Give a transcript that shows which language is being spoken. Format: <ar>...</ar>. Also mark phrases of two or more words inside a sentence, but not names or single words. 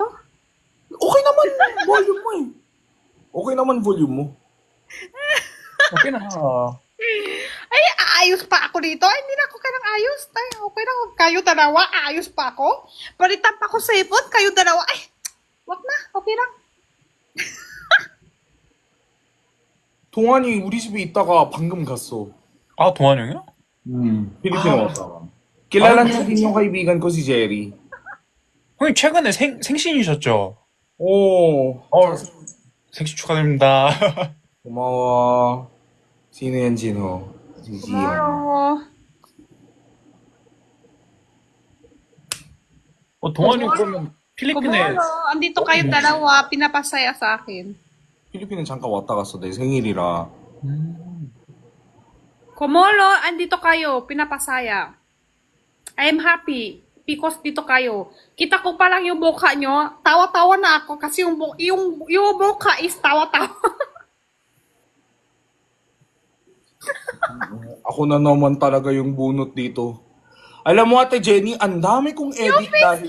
<tl>Okay naman volume mo eh. Okay naman volume mo. Okay na. Ay, ayos pa ako dito. Ay, hindi na ako kailang ayos. Ay, okay na. Kayo dalawa, ayos pa ako. Palitan pa ako cellphone. Kayo dalawa. Ay, wag na. Okay lang.</tl> <ko>동환이 우리 집에 있다가 방금 갔어. 아, 동환 형이요? 필리핀 왔다가.</ko> <tl>kilala niya din yung kaibigan ko si Jerry.</tl> <ko>형님 최근에 생신이셨죠? 오, 생신 축하드립니다. 고마워. 진우연 진호. 지지연.</ko> <en>Tomorrow.</en> <ko>동환이 형 그러면 필리핀에</ko> <tl>Tomorrow. Andito kayo dalawa. Pinapasaya sa akin.</tl> <ko>필리핀은 잠깐 왔다 갔어. 내 생일이라.</ko> <tl>Komolo, andito kayo. Pinapasaya.</tl> <en>I am happy. Because</en> <tl>dito kayo. Kita ko pa lang yung mukha nyo. Tawa-tawa na ako kasi yung mukha is tawa-tawa. Ako na naman talaga yung bunot dito. Alam mo, Ate Jenny, ang dami kong edit dahil sa'yo.</tl>